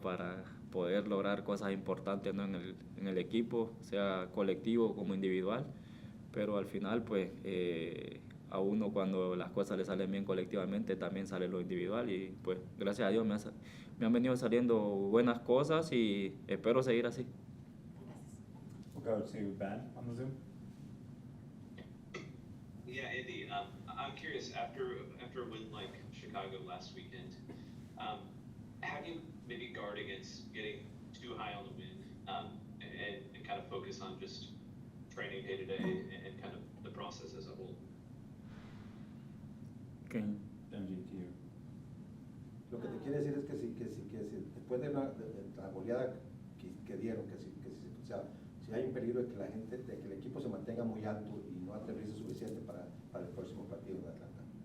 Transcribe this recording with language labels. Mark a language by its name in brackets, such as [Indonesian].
[Spanish] Para poder lograr cosas importantes, ¿no? En el equipo, sea colectivo como individual, pero al final pues a uno cuando las cosas le salen bien colectivamente también sale lo individual, y pues gracias a Dios me han venido saliendo buenas cosas y espero seguir así. [English] We'll go to Ben on the Zoom. Yeah, Andy, I'm curious, after a win like Chicago last weekend, how do you maybe guard against getting too high on the win, and kind of focus on just training day to day and kind of the process as a whole? Okay. MG to you. [Spanish] Lo que te quiere decir es que después de la goleada que dieron, o sea, si hay un peligro de que la gente, de que el equipo se mantenga muy alto y no aterrice suficiente para el próximo partido de Atlanta.